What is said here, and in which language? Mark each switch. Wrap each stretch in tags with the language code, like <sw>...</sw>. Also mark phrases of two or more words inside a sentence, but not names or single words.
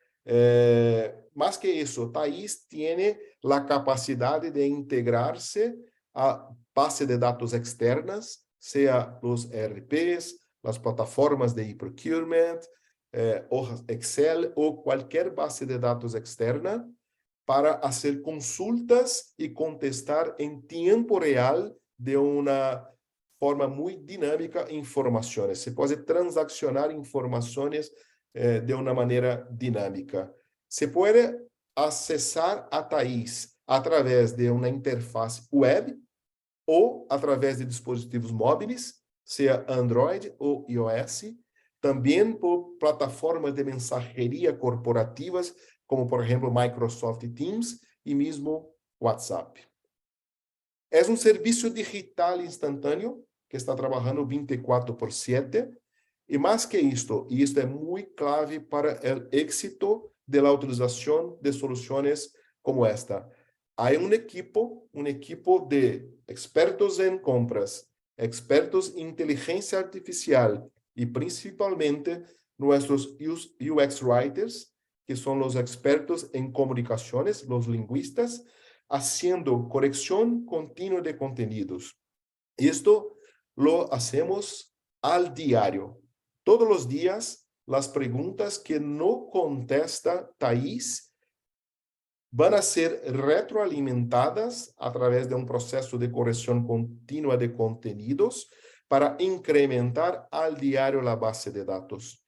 <es>Más que eso, Thais tiene la capacidad de integrarse a base de datos externas, sea los ERPs, las plataformas de e-procurement, hojas Excel o cualquier base de datos externa para hacer consultas y contestar en tiempo real de una forma muy dinámica informaciones. Se puede transaccionar informaciones de una manera dinámica. Se puede</es> <pt>acessar a Thais</pt> <es>a través de una interfaz web</es> <pt>ou através de dispositivos móveis, seja Android ou iOS, também por plataformas de mensageria corporativas, como por exemplo Microsoft Teams e mesmo WhatsApp. É um serviço digital instantâneo que está trabalhando 24/7 e mais que isto, e isto é muito clave para o êxito da utilização de soluções como esta. Há um</pt> <es>equipo de expertos</es> <pt>em compras, expertos em inteligência artificial e principalmente nossos UX writers, que são os expertos em comunicações, os linguistas,</pt> <es>haciendo corrección continua de contenidos. Esto lo hacemos al diario. Todos los días, las preguntas que no contesta Thais van a ser retroalimentadas a través de un proceso de corrección continua de contenidos para incrementar al diario la base de datos.</es>